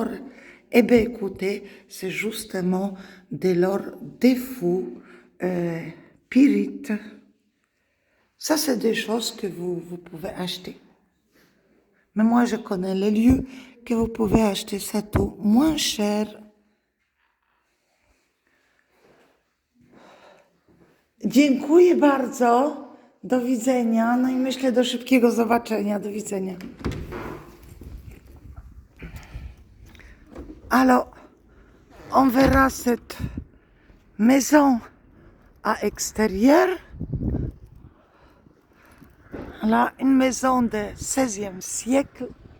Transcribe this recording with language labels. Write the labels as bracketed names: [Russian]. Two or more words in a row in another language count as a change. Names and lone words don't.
[French] Eh bien, écoutez, c'est justement de l'or des fous, pyrite. Ça, c'est des choses que vous pouvez acheter. Mais moi, je connais les lieux que vous pouvez acheter ça tout moins cher. [Polish] Dziękuję bardzo. Do widzenia. No i myślę do szybkiego zobaczenia. Do widzenia. [French] Alors, on verra cette maison à extérieur. Là, une maison du XVIe siècle.